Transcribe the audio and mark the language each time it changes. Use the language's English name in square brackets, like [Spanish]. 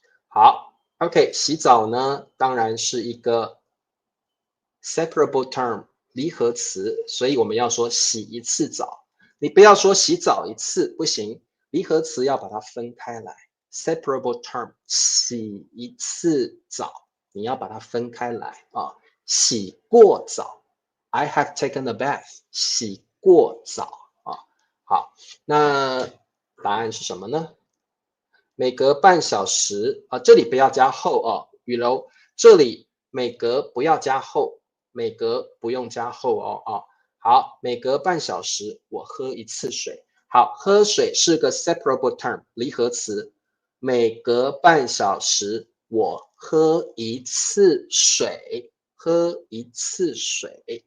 [Chinese] 好 ，OK， 洗澡呢，当然是一个 [English] separable term [Chinese] 离合词，所以我们要说洗一次澡。你不要说洗澡一次，不行，离合词要把它分开来。 [English] separable term [Chinese] 洗一次澡，你要把它分开来啊。洗过澡 ， [English] I have taken a bath， [Chinese] 洗过澡啊。好，那答案是什么呢？每隔半小时啊，这里不要加后哦，雨柔，这里每隔不要加后，每隔不用加后哦啊。好，每隔半小时我喝一次水。好，喝水是个 separable term 离合词，每隔半小时我喝一次水，喝一次水。